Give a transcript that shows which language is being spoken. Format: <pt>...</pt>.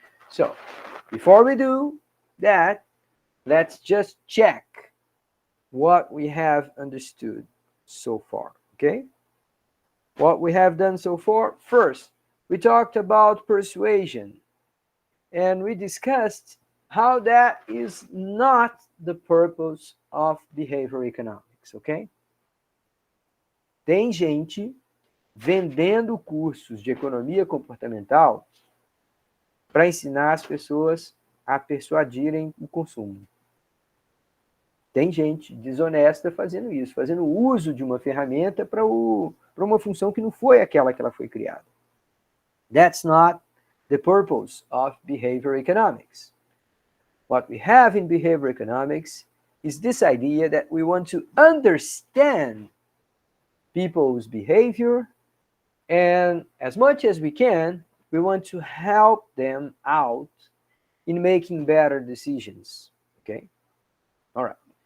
<en>So before we do that, let's just check what we have understood so far, okay? What we have done so far, first, we talked about persuasion, and we discussed how that is not the purpose of behavior economics, ok?</en> <pt>Tem gente vendendo cursos de economia comportamental para ensinar as pessoas a persuadirem o consumo. Tem gente desonesta fazendo isso, fazendo uso de uma ferramenta para uma função que não foi aquela que ela foi criada.</pt> <en>That's not the purpose of behavior economics. What we have in behavior economics is this idea that we want to understand people's behavior, and as much as we can, we want to help them out in making better decisions, okay? All right.</en>